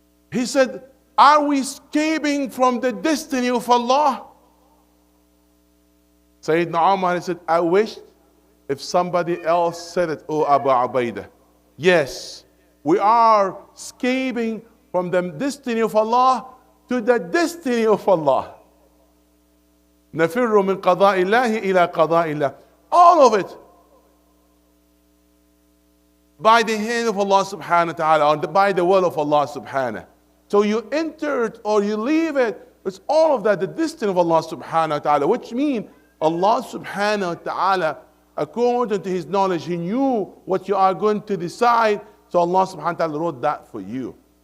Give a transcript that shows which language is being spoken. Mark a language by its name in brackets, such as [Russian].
[English] He said, are we escaping from the destiny of Allah? Sayyidina Umar said, I wish if somebody else said it, oh Abu Ubaidah. Yes, we are escaping from the destiny of Allah to the destiny of Allah. [Arabic] نفر من قضاء الله إلى قضاء الله. [English] All of it by the hand of Allah subhanahu wa ta'ala, or by the will of Allah subhanahu. So you enter it or you leave it, it's all of that, the destiny of Allah subhanahu wa ta'ala, which means Allah subhanahu wa ta'ala, according to His knowledge, He knew what you are going to decide, so Allah subhanahu wa ta'ala wrote that for you.